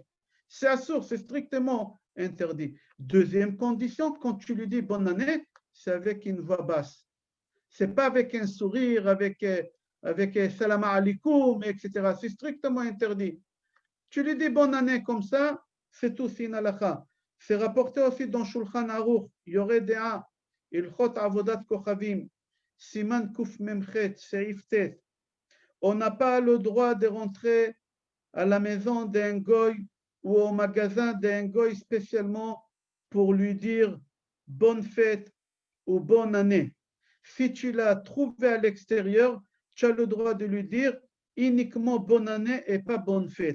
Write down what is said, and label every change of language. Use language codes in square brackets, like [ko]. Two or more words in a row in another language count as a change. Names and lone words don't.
[fr] C'est assourd, c'est strictement interdit. Deuxième condition, quand tu lui dis bonne année, c'est avec une voix basse. Ce n'est pas avec un sourire, avec [ar] سلام عليكم, [fr] etc. C'est strictement interdit. Tu lui dis bonne année comme ça, c'est tout, c'est une halakha. C'est rapporté aussi dans [he] שולחן ערוך, יורה דעה, הלכות עבודת כוכבים, סימן ק מ״ח, סעיף ט. [fr] On n'a pas le droit de rentrer à la maison d'un goy ou au magasin d'un goy spécialement pour lui dire bonne fête ou bonne année. Si tu l'as trouvé à l'extérieur, tu as le droit de lui dire uniquement bonne année et pas bonne fête.